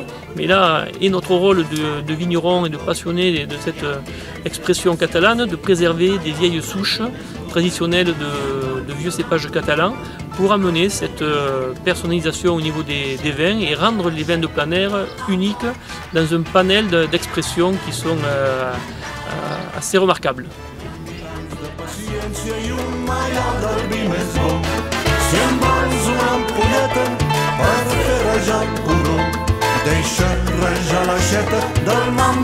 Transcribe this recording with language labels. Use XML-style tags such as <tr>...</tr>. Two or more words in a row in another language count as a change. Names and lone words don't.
<fr>Mais là est notre rôle de vigneron et de passionné de cette expression catalane, de préserver des vieilles souches traditionnelles de vieux cépages catalans pour amener cette personnalisation au niveau des vins et rendre les vins de plein air uniques dans un panel d'expressions qui sont assez remarquables.</fr> <ca>Si-mi vols una ampolleta per fer rajar el porró, deixa rajar l'aixeta del</ca>